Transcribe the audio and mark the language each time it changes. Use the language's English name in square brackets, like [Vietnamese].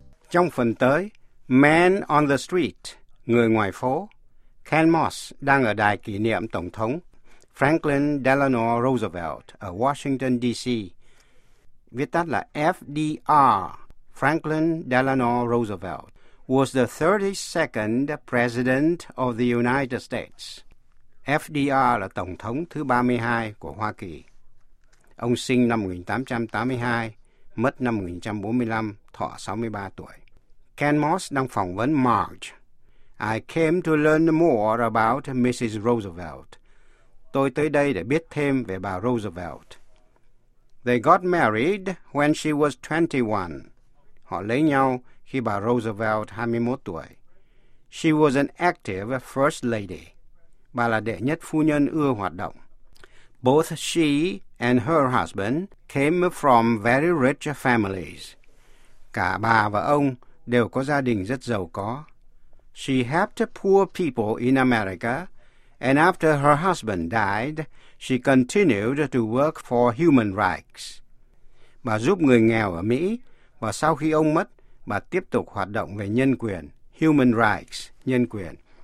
[Vietnamese] Trong phần tới, Man on the Street, người ngoài phố, Ken Moss đang ở đài kỷ niệm Tổng thống Franklin Delano Roosevelt ở Washington, D.C., viết tắt là FDR, Franklin Delano Roosevelt, [English] was the 32nd President of the United States. [Vietnamese] FDR là Tổng thống thứ 32 của Hoa Kỳ. Ông sinh năm 1882, mất năm 1945, thọ 63 tuổi. Ken Moss đang phỏng vấn Marge. [English] I came to learn more about Mrs. Roosevelt. [Vietnamese] Tôi tới đây để biết thêm về bà Roosevelt. [English] They got married when she was 21. [Vietnamese] Họ lấy nhau khi bà Roosevelt 21 tuổi. [English] She was an active first lady. [Vietnamese] Bà là đệ nhất phu nhân ưa hoạt động. [English] Both she and her husband came from very rich families. [Vietnamese] Cả bà và ông đều có gia đình rất giàu có. [English] She helped poor people in America, and after her husband died, she continued to work for human rights. [Vietnamese] Bà giúp người nghèo ở Mỹ, và sau khi ông mất, bà tiếp tục hoạt động về nhân quyền, human rights, nhân quyền.